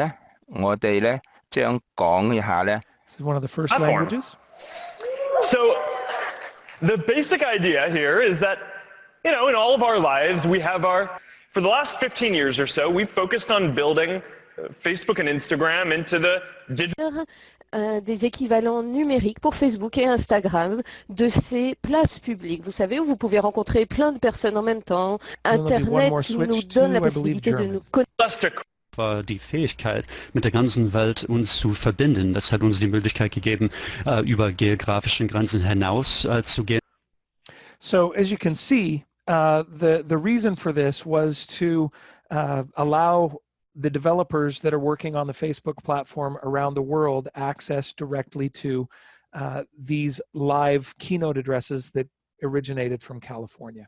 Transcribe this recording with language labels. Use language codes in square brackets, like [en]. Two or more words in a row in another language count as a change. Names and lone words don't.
[en] is one of the first languages. So the basic idea here is that, in all of our lives, we have for the last 15 years or so, we've focused on building Facebook and Instagram into the digital. [fr] Des équivalents numériques pour Facebook et Instagram de ces places publiques, vous savez, où vous pouvez rencontrer plein de personnes en même temps. Internet nous donne la possibilité de nous connecter. [de] Die Fähigkeit, mit der ganzen Welt uns zu verbinden. Das hat uns die Möglichkeit gegeben, über geografische Grenzen hinaus zu gehen. [en] So as you can see, the reason for this was to allow the developers that are working on the Facebook platform around the world access directly to these live keynote addresses that originated from California.